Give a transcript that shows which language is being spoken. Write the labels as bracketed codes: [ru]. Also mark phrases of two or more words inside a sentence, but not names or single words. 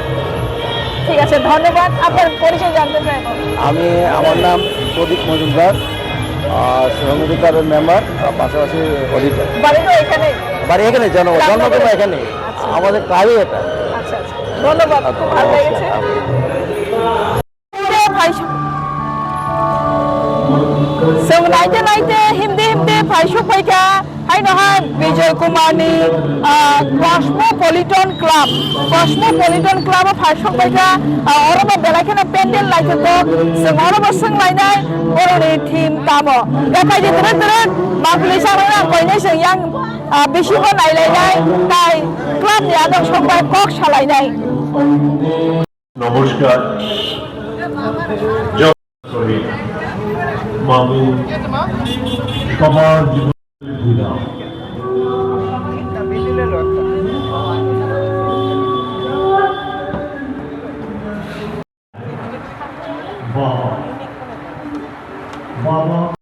[bn] ঠিক আছে, ধন্যবাদ। আপনার পরিচয় জানতে চাই। আমার নাম প্রদীপ মজুমদার, সমিতি ক্লাবের মেম্বার, পাশাপাশি অডিটর। বাড়ি তো এখানে? বাড়ি এখানে, জন্মগ্রহণ এখানে, আমাদের ক্লাবই এটা। আচ্ছা আচ্ছা, ধন্যবাদ, খুব ভালো লেগেছে। [brx] नायते हिंदी फाइका हाई नहा विजय कुमारनी कस्मोपलिटन क्लाब फाइका अरब बेलाखेना पेंडेल लाइके तो अरब संगलायनाय बर'नि थीम तामो गाखाय दिदरे दिदरे मागुलि सारायना कयने जों बिसिबो नायलायनाय ताय क्लाबनि आदब संबाय कक सालायनाय। [bn] नमस्कार मामू सবার জীবনের বাবা